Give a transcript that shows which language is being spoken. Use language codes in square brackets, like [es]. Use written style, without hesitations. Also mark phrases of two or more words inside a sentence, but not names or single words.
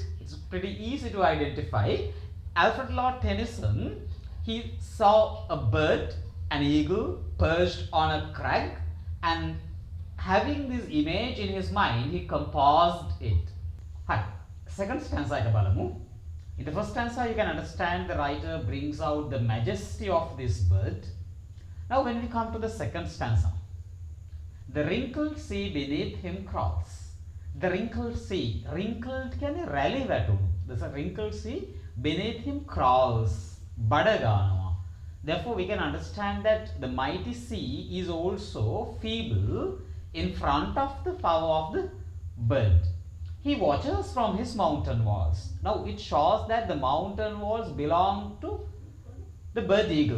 [en] It's pretty easy to identify. Alfred Lord Tennyson, he saw a bird, an eagle, perched on a crag, and having this image in his mind, he composed it. Hi, second stanza [si] එක බලමු. [en] In the first stanza, you can understand the writer brings out the majesty of this bird. Now, when we come to the second stanza, the wrinkled sea beneath him crawls. The wrinkled sea, wrinkled [si] කියන්නේ රැලි වැටුණු. [en] The wrinkled sea beneath him crawls. [si] බඩ ගන්නවා. [en] Therefore, we can understand that the mighty sea is also feeble in front of the power of the bird. He watches from his mountain walls. Now, it shows that the mountain walls belong to the bird eagle.